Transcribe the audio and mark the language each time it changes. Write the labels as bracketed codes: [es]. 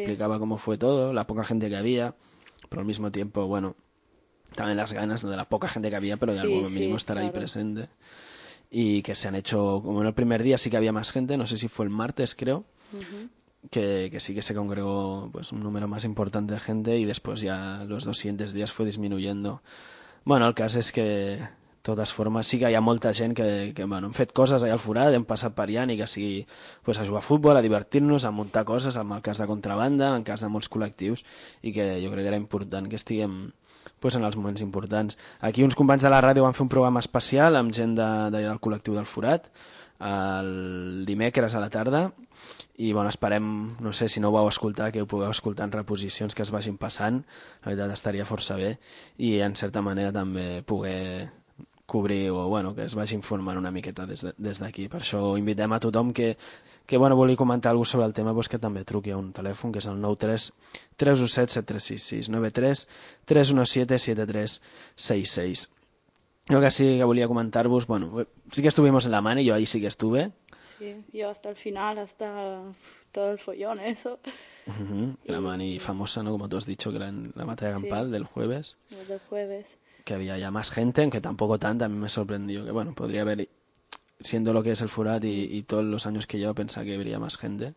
[es] explicaba cómo fue todo, la poca gente que había, pero al mismo tiempo, bueno, también las ganas de la poca gente que había, pero de sí, algún mínimo sí, estar claro. ahí presente. Y que se han hecho, como en el primer día sí que había más gente, no sé si fue el martes, creo, que sí que se congregó pues un número más importante de gente y después ya los dos siguientes días fue disminuyendo. [ca] Bueno, el cas és que, de totes formes, sí que hi ha molta gent que bueno, hem fet coses allà al Forat, hem passat per allà, ni que sigui pues, a jugar a futbol, a divertir-nos, a muntar coses, en el cas de contrabanda, en cas de molts col·lectius, i que jo crec que era important que estiguem... Pues en els moments importants. Aquí uns companys de la ràdio van fer un programa especial amb gent del col·lectiu del Forat, el dimecres a la tarda. I bueno, esperem, no sé si no ho vau escoltar, que ho pugueu escoltar en reposicions que es vagin passant. La veritat estaria força bé. I en certa manera també poder cobrir o bueno, que es vagi informant una miqueta des d'aquí. Per això invitem a tothom que bueno, vulgui comentar alguna cosa sobre el tema, doncs que també truqui a un telèfon, que és el 93-317-7366, 93-317-7366. Jo que sí que volia comentar-vos, bueno, sí que [es] estuvimos en la mani, [ca] jo ahir sí que estuve. [es] Sí, jo hasta el final, hasta todo el follón, eso. La mani famosa, ¿no? Como tú has dicho, que la batalla campal, sí, del jueves. Del jueves. Que había ya más gente, aunque tampoco tanta, a mí me sorprendió que, bueno, podría haber, siendo lo que es el Forat y todos los años que llevo, pensaba que habría más gente.